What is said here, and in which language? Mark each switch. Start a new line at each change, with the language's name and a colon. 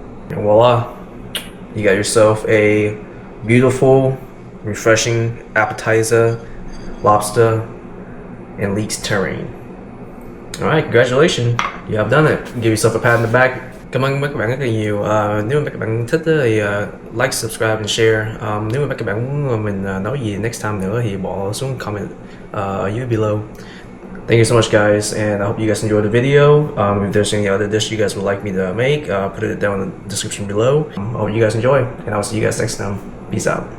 English: And voila, you got yourself a beautiful, refreshing appetizer, lobster and leeks terrine. Alright, congratulations, you have done it. Give yourself a pat on the back.
Vietnamese: Cảm ơn các bạn rất là nhiều. Nếu mà các bạn thích thì like, subscribe and share. Nếu mà các bạn muốn mình nói gì next time nữa thì bỏ xuống comment ở dưới below.
English: Thank you so much guys, and I hope you guys enjoyed the video. If there's any other dish you guys would like me to make, put it down in the description below. I hope you guys enjoy, and I'll see you guys next time. Peace out.